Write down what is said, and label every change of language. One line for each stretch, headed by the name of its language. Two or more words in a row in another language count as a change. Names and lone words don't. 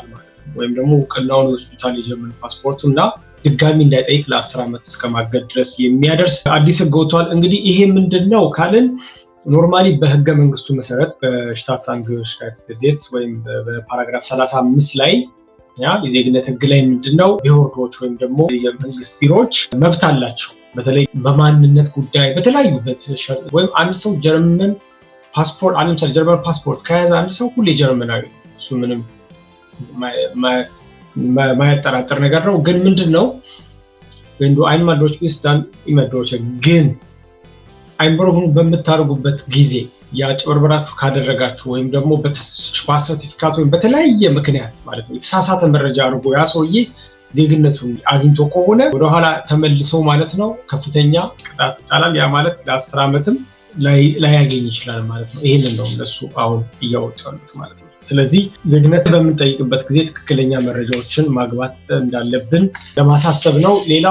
Amharic: ማለት ነው። ወይም ደግሞ እውቅናውን ይወስዱታል የጀርመን ፓስፖርቱ እና ድጋሚ እንዳይጠይቅ ለ10 ዓመት እስከማገድ ድረስ የሚያደርስ አዲስ ህግ ወጥቷል። እንግዲህ ይሄ ምንድነው ካልን ኖርማሊ በህገ መንግስቱ መሰረት በሽታትሳንግehörigkeitsgesetz ወይም በፓራግራፍ 35 ላይ የዜግነት ህግ ላይ ምንድነው ቢሮዎች ወይም ደግሞ የመንግስት ቢሮዎች መብት አላቸው። በተለይ በማንነት ጉዳይ በተለያዩበት ወይም አንድ ሰው ጀርመን ፓስፖርት ከያዘ አንድ ሰው ሁሌ ጀርመናዊ እሱ ምንም ማያጠራጥር ነገር ነው። ግን ምንድነው
German: wenn du einmal durch bist dann immer durch
Amharic: ግን አይንቦርገሩ በምታደርጉበት ጊዜ ያጭበርበራችሁ ካደረጋችሁ ወይም ደግሞ በሰርቲፊካት ወይም በተለያየ ምክንያት ማለት ነው የተሳሳተ መረጃ አድርጎ ያ ሰውዬ ዜግነቱን አግኝቶ ከሆነ ወደኋላ ተመልሶ ማለት ነው ከፍተኛ ቅጣት ይጣላል። ያ ማለት ለ10 ዓመትም ላይ ያገኝ ይችላል ማለት ነው። ይሄንን ነው እነሱ አሁን እያወጡ ያሉት ማለት ነው። ስለዚህ ዜግነት በምንጠይቅበት ጊዜ ትክክለኛ መረጃዎችን ማግባት እንዳለብን ለማሳሰብ ነው። ሌላው